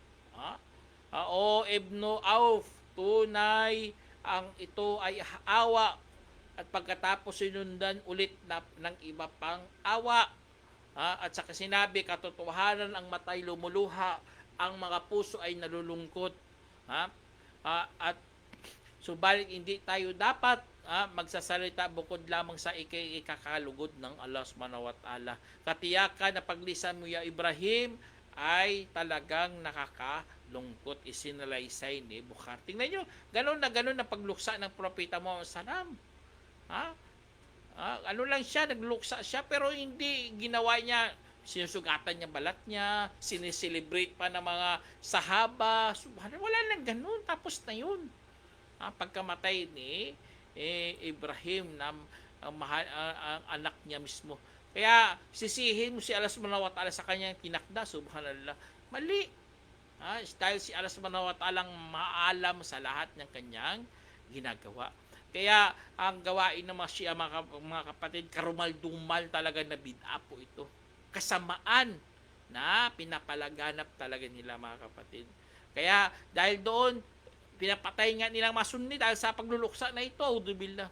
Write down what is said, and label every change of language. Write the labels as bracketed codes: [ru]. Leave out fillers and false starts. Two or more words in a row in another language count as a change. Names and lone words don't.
[tl] O Ibnu Auf, tunay ang ito ay awa, at pagkatapos sinundan ulit ng iba pang awa. At saka sinabi, katotohanan ang matay lumuluha, ang mga puso ay nalulungkot. At subalit hindi tayo dapat magsasalita bukod lamang sa ikakalugod ng Allah [ar] سبحانه وتعالى. [tl] Katiyakan na paglisan mo ya Ibrahim ay talagang nakakalungkot. Isinalaysay ni Bukhari. Tingnan nyo, ganun na pagluksa ng propeta Muhammad salam. Ano lang siya, nagluksa siya, pero hindi ginawa niya, sinusugatan niya balat niya, sineselebrate pa ng mga sahaba. Subhanallah, wala lang ganun, tapos na yun. Pagkamatay ni Ibrahim na ang anak niya mismo. Kaya sisihin mo si Allah [ar] سبحانه وتعالى [tl] sa kanyang tinakda, subhanallah. Mali. Dahil si Allah [ar] سبحانه وتعالى [tl] maalam sa lahat ng kanyang ginagawa. Kaya ang gawain ng mga Shia, mga kapatid, karumal-dumal talaga na bid'a po ito. Kasamaan na pinapalaganap talaga nila, mga kapatid. Kaya dahil doon, pinapatay nga nilang mga Sunni dahil sa pagluluksa na ito, audubillah.